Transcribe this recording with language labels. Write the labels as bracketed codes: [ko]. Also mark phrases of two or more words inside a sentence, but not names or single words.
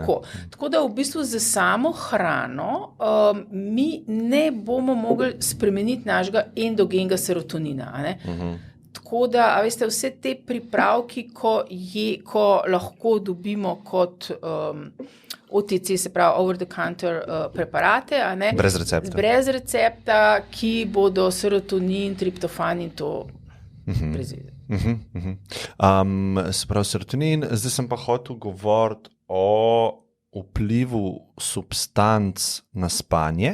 [sl] Tako da v bistvu za samo hrano mi ne bomo mogli spremeniti našega endogenega serotonina. Tako da, veste, vse te pripravki, ko lahko dobimo kot OTC, se pravi [en] over the counter [sl] preparate, brez recepta, ki bodo serotonin, triptofan in to prezideti. Se pravi serotonin, zdaj sem pa hotel govoriti o vplivu substanc na spanje.